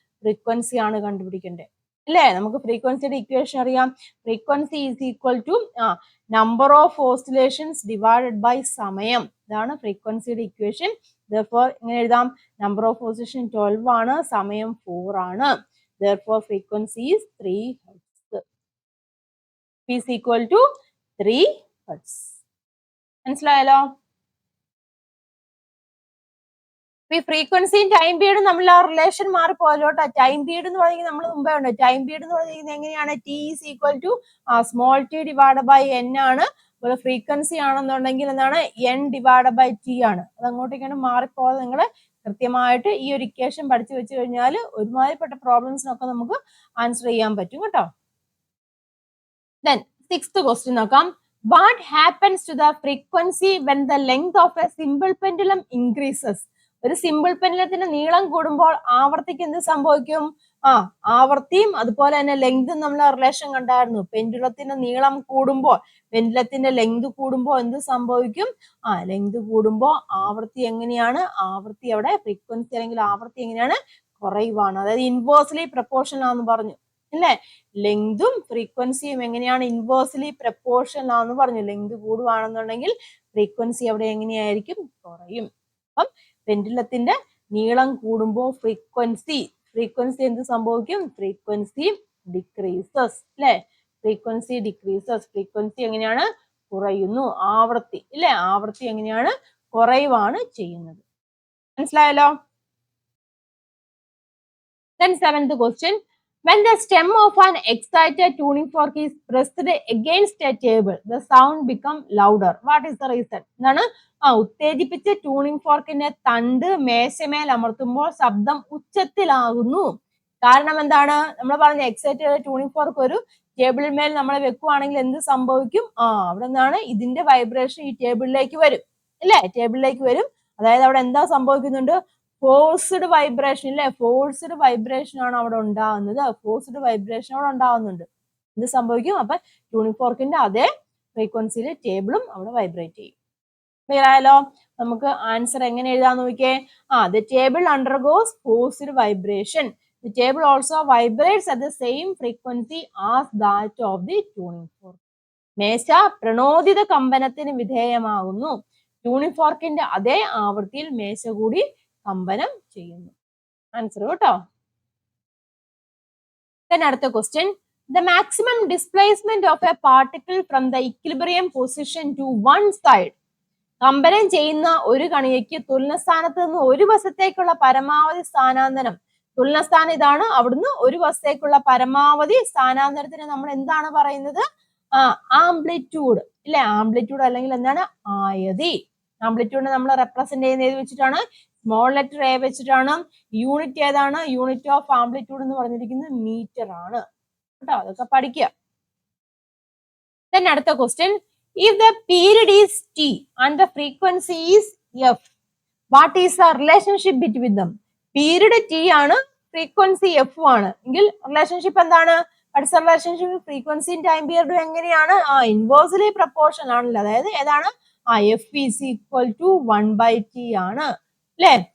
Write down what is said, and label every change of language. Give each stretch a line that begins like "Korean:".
Malayalam: Frequency ആണ് കണ്ടുപിടിക്കേണ്ടത് അല്ലേ? നമുക്ക് ഫ്രീക്വൻസിയുടെ ഇക്വേഷൻ അറിയാം.
English: Frequency is equal to number of oscillations divided by സമയം.
Malayalam: ഇതാണ് ഫ്രീക്വൻസിയുടെ ഇക്വേഷൻ. therefore ഇങ്ങനെ എഴുതാം, നമ്പർ ഓഫ് ഓസിലേഷൻ 12 ആണ്, സമയം 4 ആണ്.
English: therefore frequency is 3 Hz. is equal to 3 Hz.
Malayalam: മനസ്സിലായല്ലോ? ഈ ഫ്രീക്വൻസിയും ടൈം പീരീഡും നമ്മൾ ആ റിലേഷൻ മാറിപ്പോയല്ലോ കേട്ടോ. ടൈം പീരീഡ് എന്ന് പറയുന്നത് നമ്മൾ മുമ്പേ ഉണ്ട്. ടൈം പീരീഡ് എന്ന് പറയുന്നത് എങ്ങനെയാണ്? T is equal to small T divide by n ആണ്. അതുപോലെ ഫ്രീക്വൻസി ആണെന്നുണ്ടെങ്കിൽ എന്താണ്? n ഡിവൈഡ് ബൈ T ആണ്. അത് അങ്ങോട്ടേക്കാണ് മാറിപ്പോയത്. നിങ്ങൾ കൃത്യമായിട്ട് ഈ ഒരു ഇക്വേഷൻ പഠിച്ചു വെച്ച് കഴിഞ്ഞാൽ ഒരുമാതിരിപ്പെട്ട പ്രോബ്ലംസിനൊക്കെ നമുക്ക് ആൻസർ ചെയ്യാൻ പറ്റും കേട്ടോ.
English: Then 6th question
Malayalam: നോക്കാം.
English: What happens to the frequency when the length of a simple pendulum increases?
Malayalam: ഒരു സിമ്പിൾ പെൻഡുലത്തിന്റെ നീളം കൂടുമ്പോൾ ആവർത്തിക്ക് എന്ത് സംഭവിക്കും? ആവർത്തിയും അതുപോലെ തന്നെ ലെങ്തും നമ്മൾ റിലേഷൻ കണ്ടായിരുന്നു. പെൻഡുലത്തിന്റെ നീളം കൂടുമ്പോൾ, പെൻഡുലത്തിന്റെ ലെങ്ത് കൂടുമ്പോൾ എന്ത് സംഭവിക്കും? ലെങ്ത് കൂടുമ്പോൾ ആവർത്തി എങ്ങനെയാണ്? ആവർത്തി അവിടെ ഫ്രീക്വൻസി അല്ലെങ്കിൽ ആവർത്തി എങ്ങനെയാണ്? കുറയുവാണ്. അതായത് ഇൻവേഴ്സ്ലി പ്രപ്പോർഷണൽ ആണെന്ന് പറഞ്ഞു അല്ലേ? ലെങ്തും ഫ്രീക്വൻസിയും എങ്ങനെയാണ്? ഇൻവേഴ്സ്ലി പ്രപ്പോർഷണൽ ആണെന്ന് പറഞ്ഞു. ലെങ്ത് കൂടുവാണെന്നുണ്ടെങ്കിൽ ഫ്രീക്വൻസി അവിടെ എങ്ങനെയായിരിക്കും? കുറയും. അപ്പം പെൻഡുലത്തിന്റെ നീളം കൂടുമ്പോൾ ഫ്രീക്വൻസി എന്ത് സംഭവിക്കും?
English: Frequency decreases അല്ലെ? Frequency decreases.
Malayalam: ഫ്രീക്വൻസി എങ്ങനെയാണ്? കുറയുന്നു. ആവർത്തി ഇല്ലേ? ആവർത്തി എങ്ങനെയാണ്? കുറയുവാണ് ചെയ്യുന്നത്. മനസ്സിലായല്ലോ?
English: Then 7th question. When the stem of an excited tuning fork is pressed against a table, the sound becomes louder. What is the reason?
Malayalam: എന്താണ്? ഉത്തേജിപ്പിച്ച ട്യൂണിംഗ് ഫോർക്കിന്റെ തണ്ട് മേശമേൽ അമർത്തുമ്പോൾ ശബ്ദം ഉച്ചത്തിലാകുന്നു. കാരണം എന്താണ്? നമ്മൾ പറഞ്ഞ എക്സൈറ്റഡ് ട്യൂണിംഗ് ഫോർക്ക് ഒരു ടേബിളിൽ മേൽ നമ്മൾ വെക്കുവാണെങ്കിൽ എന്ത് സംഭവിക്കും? അവിടെ നിന്നാണ് ഇതിന്റെ വൈബ്രേഷൻ ഈ ടേബിളിലേക്ക് വരും അല്ലേ? ടേബിളിലേക്ക് വരും. അതായത് അവിടെ എന്താ സംഭവിക്കുന്നുണ്ട്? ഫോഴ്സ്ഡ് വൈബ്രേഷൻ അല്ലേ? ഫോഴ്സ്ഡ് വൈബ്രേഷൻ ആണ് അവിടെ ഉണ്ടാകുന്നത്. ഫോഴ്സ്ഡ് വൈബ്രേഷൻ അവിടെ ഉണ്ടാകുന്നുണ്ട്. എന്ത് സംഭവിക്കും? അപ്പൊ ട്യൂണിംഗ് ഫോർക്കിന്റെ അതേ ഫ്രീക്വൻസിയിൽ ടേബിളും അവിടെ വൈബ്രേറ്റ് ചെയ്യും. ക്ലിയർ ആയാലോ? നമുക്ക് ആൻസർ എങ്ങനെ എഴുതാന്ന് നോക്കിയേ.
English: the table undergoes forced vibration. The table also vibrates at the same frequency as that of the tuning fork.
Malayalam: മേശ പ്രണോദിത കമ്പനത്തിന് വിധേയമാകുന്നു. ട്യൂണിംഗ് ഫോർക്കിന്റെ അതേ ആവൃത്തിയിൽ മേശ കൂടി കമ്പനം ചെയ്യുന്നു. ആൻസർ കേട്ടോ. അടുത്ത question.
English: The maximum displacement of a particle from the equilibrium position to one side.
Malayalam: കമ്പനം ചെയ്യുന്ന ഒരു കണികയ്ക്ക് തുലനസ്ഥാനത്ത് നിന്ന് ഒരു വശത്തേക്കുള്ള പരമാവധി സ്ഥാനാന്തരം. തുലനസ്ഥാനം ഇതാണ്. അവിടുന്ന് ഒരു വശത്തേക്കുള്ള പരമാവധി സ്ഥാനാന്തരത്തിന് നമ്മൾ എന്താണ് പറയുന്നത്? ആംപ്ലിറ്റ്യൂഡ് ഇല്ലേ? ആംപ്ലിറ്റ്യൂഡ് അല്ലെങ്കിൽ എന്താണ്? ആയതി. ആംപ്ലിറ്റ്യൂഡിനെ നമ്മൾ റെപ്രസെന്റ് ചെയ്യുന്ന ഏത് വെച്ചിട്ടാണ്? സ്മോൾ ലെറ്റർ എ വെച്ചിട്ടാണ്. യൂണിറ്റ് ഏതാണ്? യൂണിറ്റ് ഓഫ് ആംപ്ലിറ്റ്യൂഡ് എന്ന് പറഞ്ഞിരിക്കുന്നത് മീറ്റർ ആണ് കേട്ടോ. അതൊക്കെ പഠിക്കുക. അടുത്ത question.
English: If the period is t and the frequency is f, what is the relationship between them?
Malayalam: Period t ആണ്, frequency f ആണ് എങ്കിൽ റിലേഷൻഷിപ്പ് എന്താണ്?
English: What's the relationship?
Malayalam: Frequency time period എങ്ങനെയാണ്? ഇൻവേഴ്സ്ലി പ്രപ്പോർഷൻ ആണല്ലോ. അതായത് ഏതാണ്?
English: f is equal to 1/t
Malayalam: ആണ് അല്ലേ?